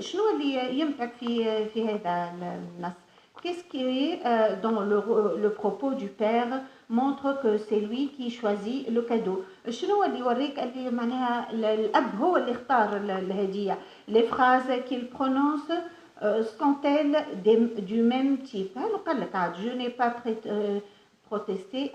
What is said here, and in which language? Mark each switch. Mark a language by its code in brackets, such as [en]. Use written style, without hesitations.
[ar] شنو اللي يمتعك في هذا النص؟ [fr] Qu'est-ce qui est dans le propos du père montre que c'est lui qui choisit le cadeau. [ar] شنو اللي يوريك اللي معناها الأب هو اللي اختار الهدية. [fr] Les phrases qu'il prononce sont-elles du même type. [ar] هذا قال لك عاد [fr] je n'ai pas protesté.